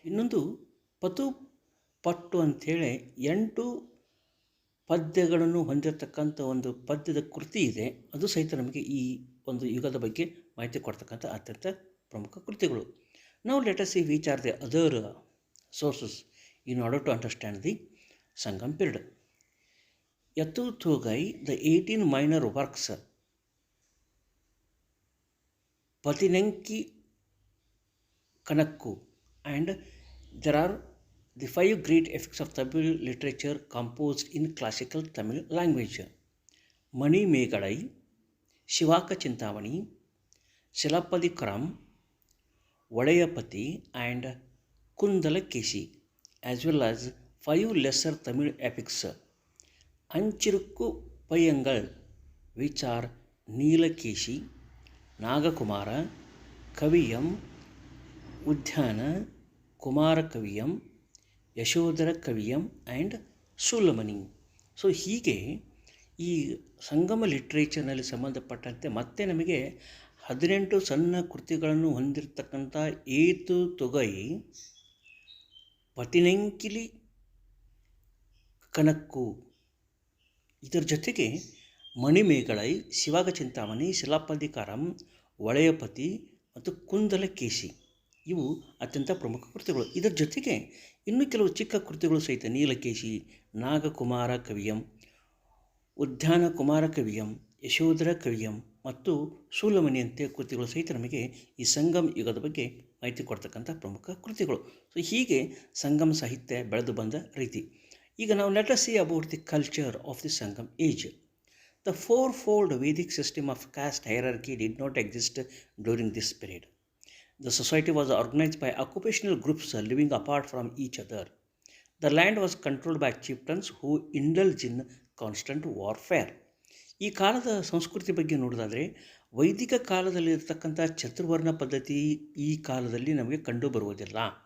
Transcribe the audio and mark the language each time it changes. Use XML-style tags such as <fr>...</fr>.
<kn>ಇನ್ನೊಂದು ಪತು ಪಟ್ಟು ಅಂಥೇಳಿ 8 ಪದ್ಯಗಳನ್ನು ಹೊಂದಿರತಕ್ಕಂಥ ಒಂದು ಪದ್ಯದ ಕೃತಿ ಇದೆ. ಅದು ಸಹಿತ ನಮಗೆ ಈ ಒಂದು ಯುಗದ ಬಗ್ಗೆ ಮಾಹಿತಿ ಕೊಡ್ತಕ್ಕಂಥ ಅತ್ಯಂತ ಪ್ರಮುಖ ಕೃತಿಗಳು. ನಾವು</kn> <en>Let us see which are the other sources in order to understand the Sangam period. Ettuthogai, the 18 minor works, Pathinenkilkanakku, and there are the 5 great epics of Tamil literature composed in classical Tamil language: Mani Megalai, Shivaka Chintamani, Silappatikaram, Vadayapati, and Kundalakeshi, as well as 5 lesser Tamil epics, Anchirukku Payangal, which are Neelakeshi, Nagakumara, Kaviyam, Udayana, Kumara Kaviyam, Yashodhara Kaviyam and Sulamani.</en> <kn>So ಹೀಗೆ ಈ ಸಂಗಮ ಲಿಟ್ರೇಚರ್ನಲ್ಲಿ ಸಂಬಂಧಪಟ್ಟಂತೆ ಮತ್ತೆ ನಮಗೆ 18 ಸಣ್ಣ ಕೃತಿಗಳನ್ನು ಹೊಂದಿರತಕ್ಕಂಥ ಏತು ತೊಗೈ, ಪತಿನೆಂಕಿಲಿ ಕನಕ್ಕು, ಇದರ ಜೊತೆಗೆ ಮಣಿಮೇಗಳೈ, ಶಿವಾಗ ಚಿಂತಾಮಣಿ, ಶಿಲಾಪದಿಕಾರಂ, ವಳೆಯಪತಿ ಮತ್ತು ಕುಂದಲಕೇಶಿ ಇವು ಅತ್ಯಂತ ಪ್ರಮುಖ ಕೃತಿಗಳು. ಇದರ ಜೊತೆಗೆ ಇನ್ನೂ ಕೆಲವು ಚಿಕ್ಕ ಕೃತಿಗಳು ಸಹಿತ: ನೀಲಕೇಶಿ, ನಾಗಕುಮಾರ ಕವಿಯಂ, ಉದ್ಯಾನ ಕುಮಾರ ಕವಿಯಂ, ಯಶೋಧರ ಕವಿಯಂ ಮತ್ತು ಸೂಲಮಣಿ ಅಂತೆ ಕೃತಿಗಳು ಸಹಿತ ನಮಗೆ ಈ ಸಂಗಮ್ ಯುಗದ ಬಗ್ಗೆ ಮಾಹಿತಿ ಕೊಡ್ತಕ್ಕಂಥ ಪ್ರಮುಖ ಕೃತಿಗಳು. ಸೊ ಹೀಗೆ ಸಂಗಮ ಸಾಹಿತ್ಯ ಬೆಳೆದು ಬಂದ ರೀತಿ. ಈಗ ನಾವು</kn> <en>Let us see about the culture of the Sangam age. The fourfold Vedic system of caste hierarchy did not exist during this period. The society was organized by occupational groups living apart from each other. The land was controlled by chieftains who indulged in constant warfare.</en> <kn>ಈ ಕಾಲದ ಸಂಸ್ಕೃತಿ ಬಗ್ಗೆ ನೋಡೋದಾದರೆ, ವೈದಿಕ ಕಾಲದಲ್ಲಿರ್ತಕ್ಕಂಥ ಚತುರ್ವರ್ಣ ಪದ್ಧತಿ ಈ ಕಾಲದಲ್ಲಿ ನಮಗೆ ಕಂಡು ಬರುವುದಿಲ್ಲ.</kn>